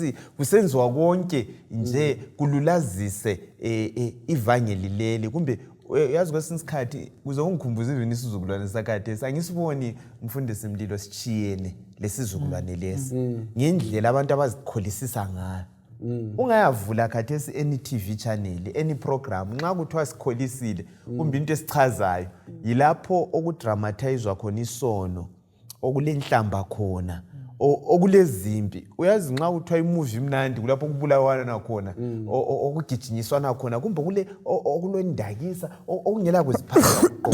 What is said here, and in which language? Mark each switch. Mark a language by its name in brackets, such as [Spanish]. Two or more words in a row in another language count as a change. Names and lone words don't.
[North Ndebele] kusenziwa konke nje kululazise ivangeli leli kumbe yazi kwesinye isikhathi kuze ungikhumbuze even isizukulwane sakade angisiboni mfundisi Mlilo sichiyene lesizukulwane lesi ngendlela abantu abazikholisisa ngayo ungayavula khathesi [English] any TV channel any program [North Ndebele] nxa kuthiwa sikholisile kumbe into esichazayo yilapho okudramatizwa khona isono okulenhlamba khona okulezimpi uyazi nxa kuthiwa imovie imnandi kulapho kubulawana khona okugijinyiswana khona kumbe kule okulondakisa okungela kuziphatha